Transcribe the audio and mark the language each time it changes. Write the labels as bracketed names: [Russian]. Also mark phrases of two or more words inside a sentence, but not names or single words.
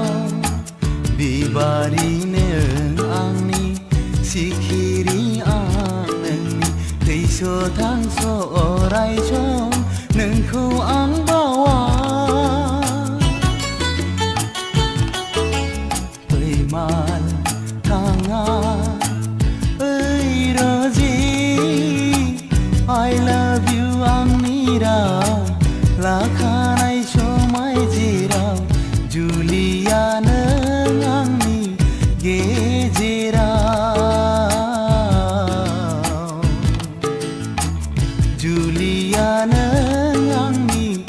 [Bodo] बिबारि नों आंनि सिखिरि आं नोंनि थैस' थांस' अराय सम नोंखौ आं बावा फैमाल थाङा ओइ र'जी [English] I love you [Bodo] आंनि राव लाखानाय समाय जेराव जुलिया नों आंनि गेजेराव जुलिया नों आंनि